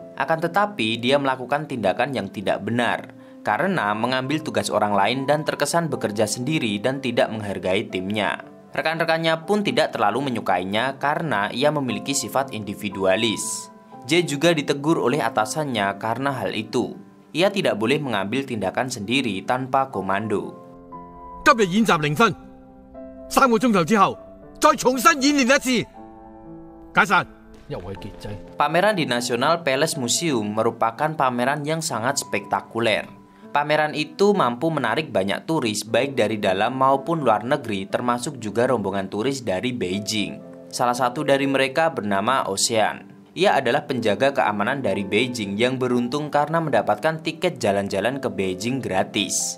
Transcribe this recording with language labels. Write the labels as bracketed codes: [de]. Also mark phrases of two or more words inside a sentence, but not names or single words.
[id] Akan tetapi dia melakukan tindakan yang tidak benar karena mengambil tugas orang lain dan terkesan bekerja sendiri dan tidak menghargai timnya. Rekan-rekannya pun tidak terlalu menyukainya karena ia memiliki sifat individualis. Jay juga ditegur oleh atasannya karena hal itu. Ia tidak boleh mengambil tindakan sendiri tanpa komando. [yue] 今日演習0分，3個鐘頭之後再重新演練一次。解散。 [id] Pameran di National Palace Museum merupakan pameran yang sangat spektakuler. Pameran itu mampu menarik banyak turis baik dari dalam maupun luar negeri, termasuk juga rombongan turis dari Beijing. Salah satu dari mereka bernama Ocean. Ia adalah penjaga keamanan dari Beijing yang beruntung karena mendapatkan tiket jalan-jalan ke Beijing gratis.